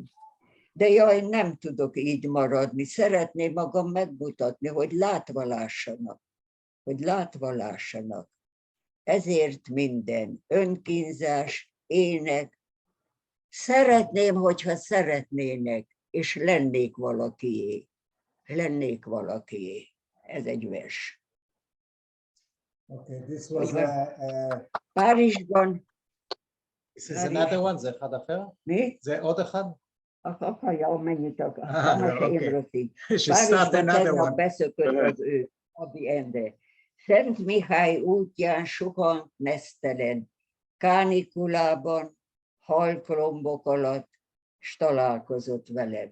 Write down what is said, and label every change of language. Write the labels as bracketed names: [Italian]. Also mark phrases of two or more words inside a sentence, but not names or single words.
[Hungarian] De jaj, nem tudok így maradni, szeretném magam megmutatni, hogy látva lássanak. Ezért minden önkínzás, ének. Szeretném, hogyha szeretnének, és lennék valakié. Ez egy vers. [English] Okay, this was [Hungarian] Párizsban. [English] This is another one, [Hebrew] זה אחד אחר? [Hungarian] Mi? [Hebrew] זה עוד אחד? [Hungarian] Akarja, mennyit akar. Párizsban tegnap beszökött az ő, Adi Endre. Szent Mihály útján suhant nesztelen, kánikulában, halklombok alatt, s találkozott velem.